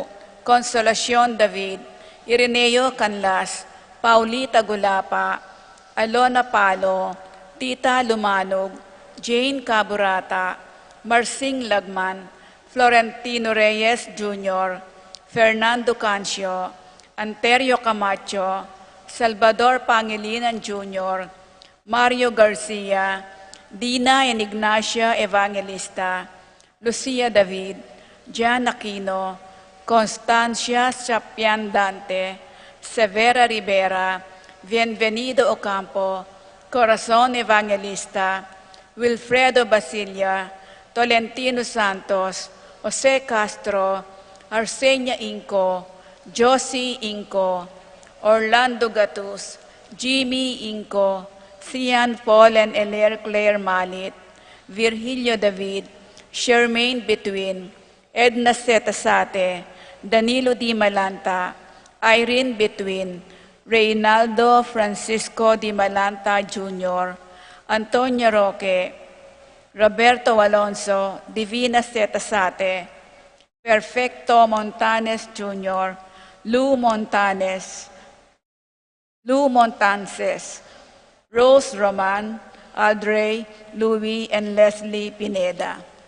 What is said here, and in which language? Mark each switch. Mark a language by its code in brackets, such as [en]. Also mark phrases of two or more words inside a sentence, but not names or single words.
[en] Consolacion David, Ireneo Canlas, Paulita Gulapa, Alona Palo, Tita Lumanog, Jane Caburata, Marsing Lagman, Florentino Reyes Jr., Fernando Cancio, Anterio Camacho, Salvador Pangilinan Jr., Mario Garcia, Dina and Ignacia Evangelista, Lucia David, Jan Aquino, Constancia Chapian Dante, Severa Rivera, Bienvenido Ocampo, Corazon Evangelista, Wilfredo Basilia, Tolentino Santos, Jose Castro, Arsenia Inco, Josie Inco, Orlando Gatus, Jimmy Inco, Cian Paul and Eler Claire Malit, Virgilio David, Shermaine Between, Edna Setasate, Danilo Di Malanta, Irene Between, Reynaldo Francisco Di Malanta Jr., Antonio Roque, Roberto Alonso, Divina Setasate, Perfecto Montanes Jr., Lou Montances, Rose Roman, Audrey, Louis, and Leslie Pineda.